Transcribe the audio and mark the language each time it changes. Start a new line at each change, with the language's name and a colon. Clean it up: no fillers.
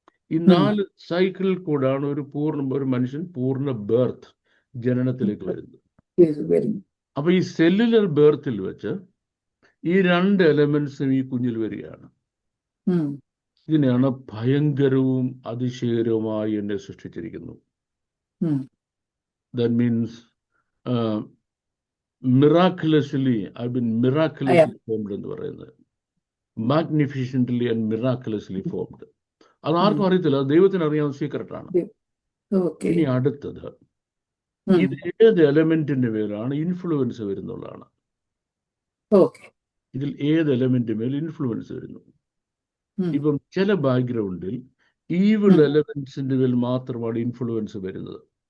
Malayalam: ഈ 4 സൈക്കിളിൽ കൂടാണ് ഒരു മനുഷ്യൻ പൂർണ്ണ ബർത്ത്, ജനനത്തിലേക്ക് വരുന്നത്. അപ്പൊ ഈ സെല്ലുലർ ബർത്തിൽ വെച്ച് ഈ 2 എലമെന്റ്സും ഈ കുഞ്ഞിൽ വരികയാണ്. ഇതിനെയാണ് ഭയങ്കരവും അതിശയകരവുമായി എന്നെ സൃഷ്ടിച്ചിരിക്കുന്നു.
English: That means miraculously, I've been miraculously formed
Malayalam: എന്ന് പറയുന്നത്.
English: Magnificently and miraculously formed.
Malayalam: അത് ആർക്കും അറിയത്തില്ല, ദൈവത്തിന് അറിയാവുന്ന സീക്രട്ടാണ്. ഇനി അടുത്തത്, ഇത് ഏത് എലമെന്റിന്റെ മേലാണ് ഇൻഫ്ലുവൻസ് വരുന്നുള്ളതാണ്. ഇതിൽ ഏത് എലമെന്റിന്റെ മേൽ ഇൻഫ്ലുവൻസ് വരുന്നു? ഇപ്പം ചില ബാക്ക്ഗ്രൗണ്ടിൽ ഈവിൾ എലമെന്റ്സിന്റെ മേൽ മാത്രമാണ് ഇൻഫ്ലുവൻസ് വരുന്നത്.